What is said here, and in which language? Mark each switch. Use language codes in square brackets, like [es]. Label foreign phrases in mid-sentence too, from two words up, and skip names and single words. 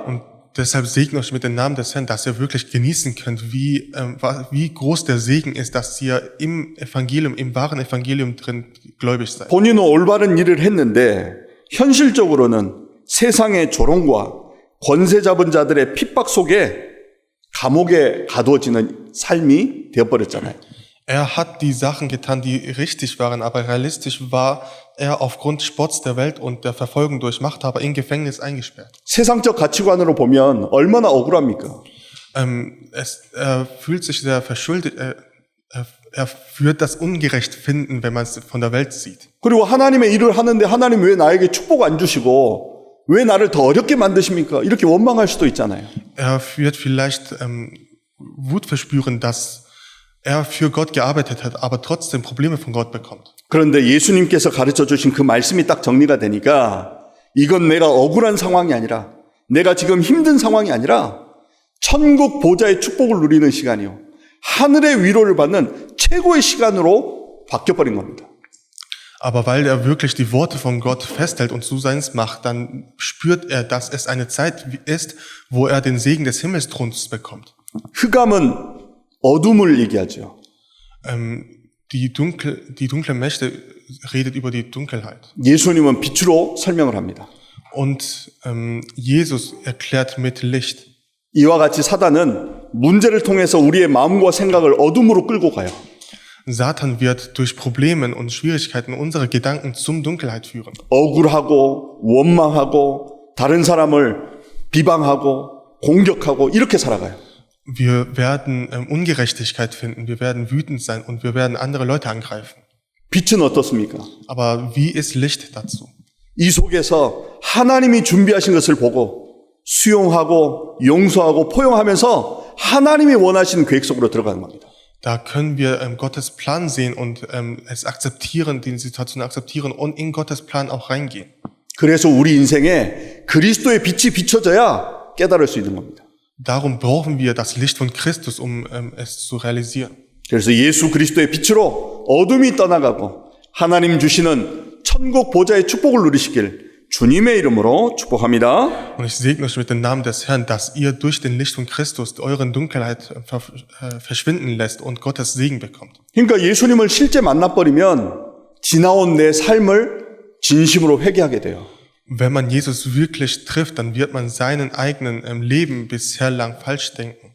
[de] Und deshalb segne euch mit dem Namen des Herrn, dass ihr wirklich genießen könnt, wie groß der Segen ist, dass ihr im Evangelium, im wahren Evangelium drin gläubig seid. [ko] 본인은 올바른 일을 했는데 현실적으로는 세상의 조롱과 권세 잡은 자들의 핍박 속에 감옥에 가두어지는 삶이 되어버렸잖아요. [de] Er hat die Sachen getan, die richtig waren, aber realistisch war er aufgrund Spotts der Welt und der Verfolgung durch Machthaber in Gefängnis eingesperrt. [ko] 세상적 가치관으로 보면 얼마나 억울합니까? [de] Er fühlt sich sehr verschuldet, er wird das ungerecht finden, wenn man es von der Welt sieht. [ko] 그리고 하나님의 일을 하는데 하나님 왜 나에게 축복 안 주시고 왜 나를 더 어렵게 만드십니까? 이렇게 원망할 수도 있잖아요. [de] Er wird vielleicht Wut verspüren, dass er für Gott gearbeitet hat, aber trotzdem Probleme von Gott bekommt. [ko] 그런데 예수님께서 가르쳐 주신 그 말씀이 딱 정리가 되니까 이건 내가 억울한 상황이 아니라 내가 지금 힘든 상황이 아니라 천국 보좌의 축복을 누리는 시간이요. 하늘의 위로를 받는 최고의 시간으로 바뀌어버린 겁니다. [de] Aber weil er wirklich die Worte von Gott festhält und zu seins macht, dann spürt er, dass es eine Zeit ist, wo er den Segen des Himmelsthrons bekommt. [ko] 흑암은 어둠을 얘기하죠. [de] Die dunkle Mächte redet über die Dunkelheit. [ko] 예수님은 빛으로 설명을 합니다. [de] Und Jesus erklärt mit Licht. [ko] 이와 같이 사단은 문제를 통해서 우리의 마음과 생각을 어둠으로 끌고 가요. [de] Satan wird durch Probleme und Schwierigkeiten unsere Gedanken zum Dunkelheit führen. [ko] 억울하고 원망하고 다른 사람을 비방하고 공격하고 이렇게 살아가요. [de] Wir werden Ungerechtigkeit finden, wir werden wütend sein und wir werden andere Leute angreifen. [ko] 빛은 어떻습니까? [de] Aber wie ist Licht dazu? [ko] 이 속에서 하나님이 준비하신 것을 보고 수용하고 용서하고 포용하면서 하나님이 원하시는 계획 속으로 들어가는 겁니다. [de] Da können wir Gottes Plan sehen und es akzeptieren, die Situation akzeptieren und in Gottes Plan auch reingehen. [ko] 그래서 우리 인생에 그리스도의 빛이 비춰져야 깨달을 수 있는 겁니다. [de] Darum brauchen wir das Licht von Christus, es zu realisieren. [ko] 그래서 예수 그리스도의 빛으로 어둠이 떠나가고 하나님 주시는 천국 보좌의 축복을 누리시길 주님의 이름으로 축복합니다. [de] Und ich segne euch mit dem Namen des Herrn, dass ihr durch den Licht von Christus euren Dunkelheit verschwinden lässt und Gottes Segen bekommt. [ko] 그러니까 예수님을 실제 만나버리면 지나온 내 삶을 진심으로 회개하게 돼요. [de] Wenn man Jesus wirklich trifft, dann wird man seinen eigenen Leben bisher lang falsch denken.